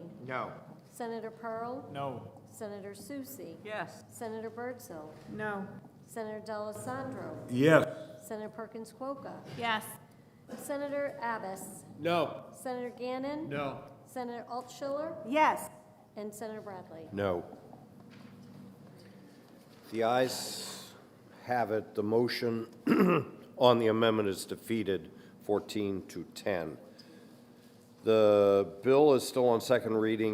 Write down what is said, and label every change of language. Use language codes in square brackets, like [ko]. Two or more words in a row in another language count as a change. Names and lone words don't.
[en] No. Senator Pearl? No. Senator Susie? Yes. Senator Birdsell? No. Senator D'Alessandro? Yes. Senator Perkins Quokka? Yes. Senator Abbas? No. Senator Gannon? No. Senator Altschiller? Yes. And Senator Bradley? No. The ayes have it. The motion on the amendment is defeated, 14-10. The bill is still on second reading.